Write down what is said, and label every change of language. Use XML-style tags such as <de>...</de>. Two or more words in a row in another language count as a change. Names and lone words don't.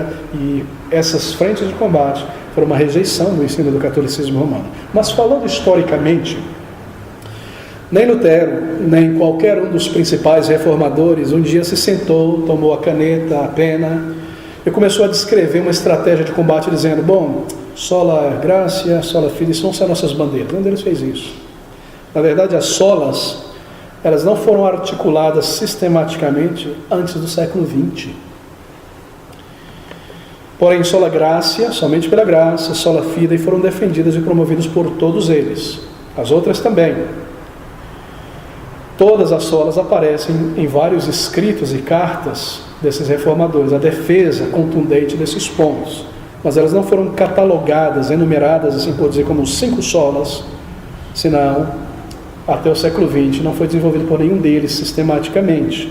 <pt>E essas frentes de combate foram uma rejeição do ensino do catolicismo romano. Mas falando historicamente, nem Lutero, nem qualquer um dos principais reformadores um dia se sentou, tomou a caneta, a pena e começou a descrever uma estratégia de combate dizendo, bom,</pt> <la>sola gracia, sola fide,</la> <pt>são as nossas bandeiras. Nenhum deles fez isso. Na verdade, as solas, elas não foram articuladas sistematicamente antes do século XX. Porém,</pt> <la>sola gracia,</la> <pt>somente pela graça,</pt> <la>sola fide,</la> <pt>foram defendidas e promovidas por todos eles. As outras também. Todas as solas aparecem em vários escritos e cartas desses reformadores, a defesa contundente desses pontos, mas elas não foram catalogadas, enumeradas, assim por dizer, como 5 solas, senão, até o século XX, não foi desenvolvido por nenhum deles sistematicamente.</pt>